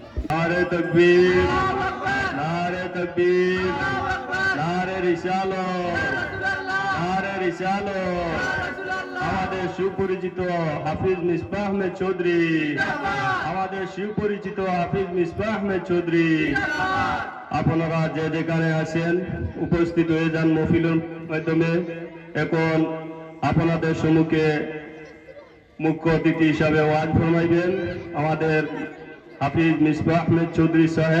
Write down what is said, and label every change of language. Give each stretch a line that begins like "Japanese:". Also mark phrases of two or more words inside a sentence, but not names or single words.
Urdu: نعرۂ تکبیر، نعرۂ تکبیر، نعرۂ رسالت، نعرۂ رسالت.
Bangla: আমাদের সুপরিচিত হাফিজ মিসবাহ আহমেদ চৌধুরী, আমাদের সুপরিচিত হাফিজ মিসবাহ আহমেদ চৌধুরী। আপনারা যে যেখানে আছেন উপস্থিত হয়ে যান মহফিলের মাধ্যমে। এখন আপনাদের সম্মুখে মুখ্য অতিথি হিসাবে ওয়াজ ফরমাইবেন আমাদের হাফিজ মিসবাহ আহমেদ চৌধুরী সাহেব।